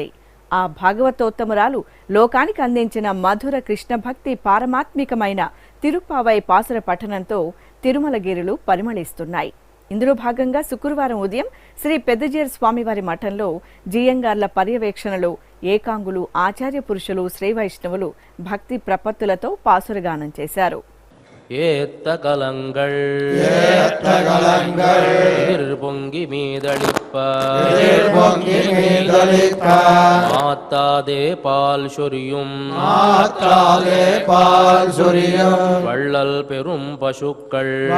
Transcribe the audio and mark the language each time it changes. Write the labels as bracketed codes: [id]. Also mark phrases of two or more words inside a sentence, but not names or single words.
[te] ఆ భాగవతోత్తమురాలు లోకానికి అందించిన మధుర కృష్ణ భక్తి పారమాత్మికమైన తిరుప్పావై పాసుర పఠనంతో తిరుమలగిరులు పరిమళిస్తున్నాయి. ఇందులో భాగంగా శుక్రవారం ఉదయం శ్రీ పెద్దజీయర్ స్వామివారి మఠంలో జీయంగార్ల పర్యవేక్షణలో ఏకాంగులు, ఆచార్య పురుషులు, శ్రీ వైష్ణవులు భక్తి ప్రపత్తులతో పాసురగానం చేశారు. [ta] ஏத்தகலங்கள் பொங்கி மீதளிப்ப மாத்தாதே பால் சொரியும் வள்ளல் பெரும் பசுக்கள்